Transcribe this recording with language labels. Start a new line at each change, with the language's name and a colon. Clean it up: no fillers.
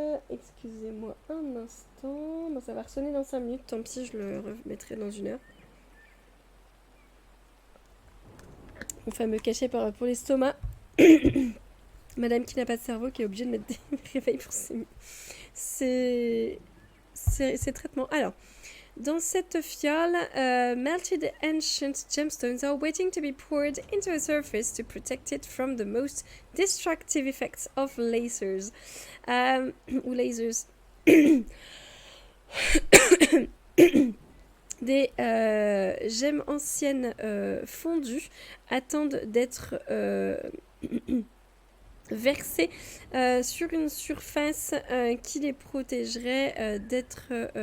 French: Excusez-moi un instant. Bon, ça va ressonner dans 5 minutes. Tant pis, je le remettrai dans 1 heure. Mon fameux cachet pour l'estomac. Madame qui n'a pas de cerveau qui est obligée de mettre des réveils pour ses traitements. Alors. Dans cette fiole,
English: melted ancient gemstones are waiting to be poured into a surface to protect it from the most destructive effects of lasers.
French: Ou lasers. Des gemmes anciennes fondues attendent d'être versées sur une surface qui les protégerait d'être...